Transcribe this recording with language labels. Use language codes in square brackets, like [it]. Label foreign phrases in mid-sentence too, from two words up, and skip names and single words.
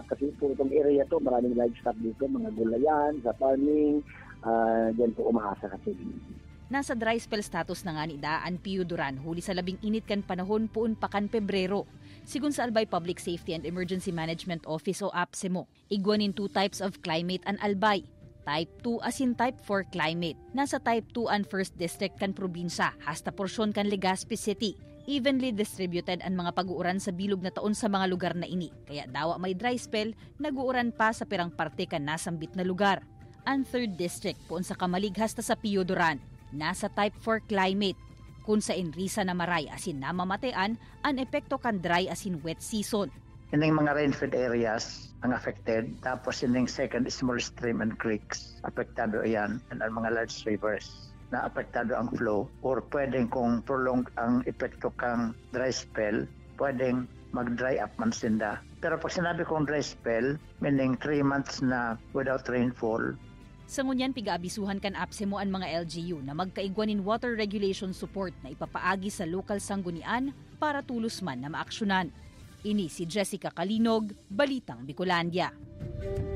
[tl] Kasi po itong area to, maraming livestock dito, mga gulayan, sa farming, dyan po umaasa kasi. [bik] Nasa dry spell status na nga ni Daan Piudoran huli sa labing init kan panahon puun pa kan Pebrero. Sigun sa Albay Public Safety and Emergency Management Office o APSEMO, igwanin [en] 2 types of climate [bik] ang Albay. Type 2 asin Type 4 climate. Nasa Type 2 ang 1st District kan probinsya, hasta porsyon kan Legazpi City. [en] Evenly distributed [bik] ang mga pag-uuran sa bilog na taon sa mga lugar na ini. Kaya dawa may dry spell, nag-uuran pa sa pirang parte kan nasambit na lugar. Ang 3rd District puun sa Kamalig hasta sa Piudoran. Nasa Type 4 climate, kung sa Enrisa na maray asin namamatean, ang epekto kan dry asin wet season. [tl] Yung mga rainfed areas ang affected, tapos yung [en] second small stream and creeks, [tl] apektado yan, and ang mga [en] large rivers [tl] na apektado ang flow, or pwedeng kung prolonged ang epekto kang [en] dry spell, [tl] pwedeng mag-dry up man sinda. Pero pag sinabi kong [en] dry spell, [tl] meaning 3 months na [en] without rainfall, [bik] sa ngunyan, pigaabisuhan kan APSEMO ang mga LGU na magkaigwanin water regulation support na ipapaagi sa lokal sanggunian para tulos man na maaksyonan. Ini si Jessica Kalinog, Balitang Bicolandia.